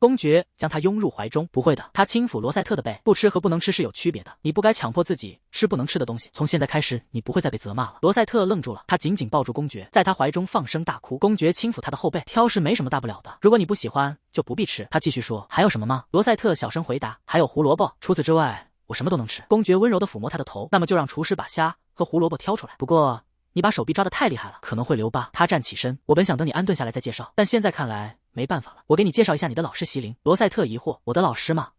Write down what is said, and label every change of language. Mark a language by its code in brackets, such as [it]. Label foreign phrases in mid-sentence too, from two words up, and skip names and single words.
[zh] 公爵將他擁入懷中，不會的。他輕撫羅塞特的背，不吃和不能吃是有區別的，你不該強迫自己吃不能吃的東西。從現在開始，你不會再被責罵了。羅塞特愣住了，他緊緊抱住公爵，在他懷中放聲大哭。公爵輕撫他的後背，挑食沒什麼大不了的，如果你不喜歡，就不必吃。他繼續說，還有什麼嗎？羅塞特小聲回答，還有胡蘿蔔，除此之外，我什麼都能吃。公爵溫柔地撫摸他的頭，那麼就讓廚師把蝦和胡蘿蔔挑出來。不過你把手臂抓得太厲害了，可能會留疤。他站起身，我本想等你安頓下來再介紹，但現在看來沒辦法了。我給你介紹一下你的老師席琳。羅塞特疑惑，我的老師嗎？